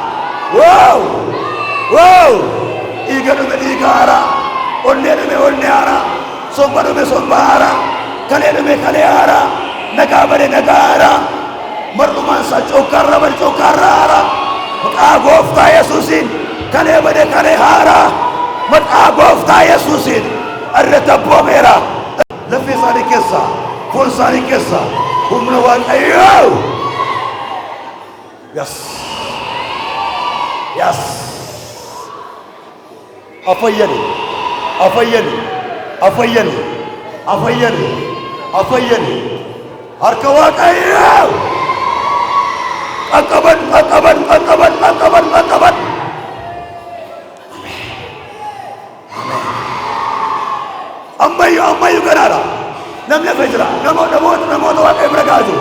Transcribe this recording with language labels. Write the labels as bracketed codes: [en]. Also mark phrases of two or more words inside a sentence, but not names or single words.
[om] dhiiga dhume dhiiga haaraa onnee dhume onnee haaraa somba dhume somba haaraa kalee dhume kalee haaraa nagaa bade nagaa haaraa mar'umaan isaa cokkaarraa bade cokkaarraa haaraa maqaa gooftaa Yesuusiin kalee bade kalee haaraa maqaa gooftaa Yesuusiin irratti abboomeera. Lafee isaanii keessaa foon isaanii keessaa humna Waaqayyoo. [en] Yes. Yes. [om] Afayyani. Afayyani. Afayyani. Afayyani. Afayyani. Harka Waaqayyoo. Qaqqaban, qaqqaban, qaqqaban, qaqqaban, qaqqaban. Ammayyu ganaadha. Namni hafe jira. Namoota Waaqayyo bira gahaa jiru.